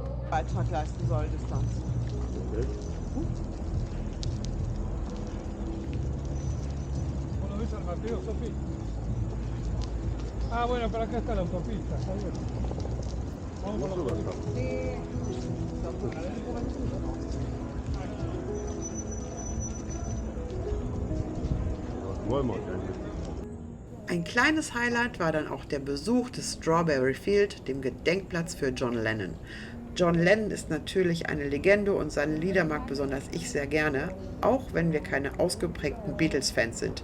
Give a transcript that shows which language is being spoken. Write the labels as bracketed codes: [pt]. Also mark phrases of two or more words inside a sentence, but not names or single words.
[de] Beitrag leisten soll, Distanz. Okay. [es] ¿Vos ves al Mateo, Sofi? Ah, bueno, pero acá está la autopista, está bien. Vamos por la autopista. [de] Das wollen wir denn. Ein kleines Highlight war dann auch der Besuch des Strawberry Field, dem Gedenkplatz für John Lennon. John Lennon ist natürlich eine Legende und seine Lieder mag besonders ich sehr gerne, auch wenn wir keine ausgeprägten Beatles-Fans sind.